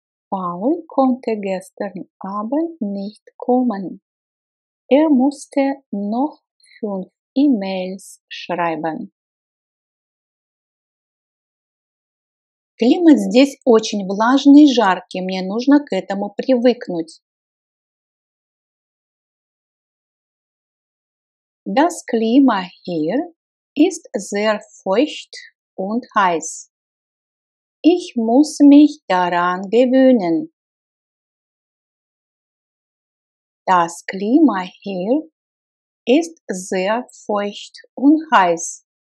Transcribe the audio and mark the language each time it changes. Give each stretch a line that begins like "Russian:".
German: Paul konnte gestern Abend nicht kommen. Er musste noch 5 E-Mails schreiben.
Russian: Климат здесь очень влажный и жаркий, мне нужно к этому привыкнуть.
German: Das Klima hier ist sehr feucht und heiß. Ich muss mich daran gewöhnen. Das Klima hier ist sehr feucht und heiß.